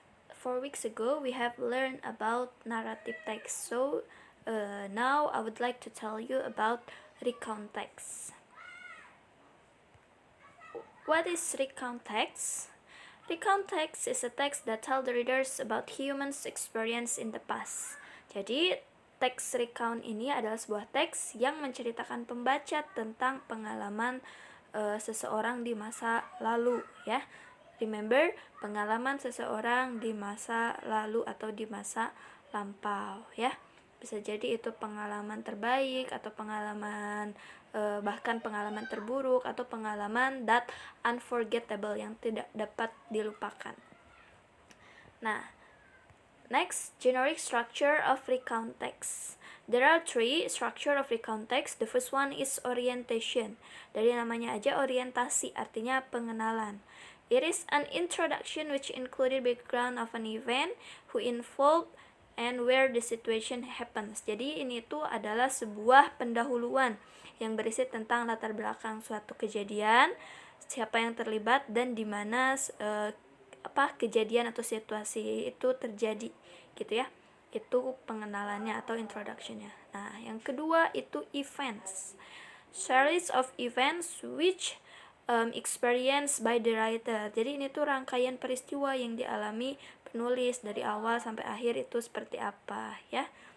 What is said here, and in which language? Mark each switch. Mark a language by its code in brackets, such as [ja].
[en] 4 weeks ago we have learned about narrative text. So now I would like to tell you about recount text. What is recount text? Recount text is a text that tell the readers about humans' experience in the past. [id] Jadi, teks recount ini adalah sebuah teks yang menceritakan pembaca tentang pengalaman seseorang di masa lalu, ya. Remember, pengalaman seseorang di masa lalu atau di masa lampau, ya. Bisa jadi itu pengalaman terbaik atau pengalaman bahkan pengalaman terburuk atau pengalaman [en] that unforgettable [id] yang tidak dapat dilupakan. [en] Nah, next, generic structure of recount text. There are 3 structure of recount text. The first one is orientation. [id] Dari namanya aja orientasi, artinya pengenalan. [en] It is an introduction which included background of an event, who involved, and where the situation happens. [id] Jadi ini tuh adalah sebuah pendahuluan yang berisi tentang latar belakang suatu kejadian, siapa yang terlibat, dan di mana kejadian atau situasi itu terjadi, gitu ya. Itu pengenalannya atau introductionnya. Nah, yang kedua itu events. [en] Series of events which experienced by the writer. [id] Jadi ini tuh rangkaian peristiwa yang dialami penulis dari awal sampai akhir itu seperti apa, ya.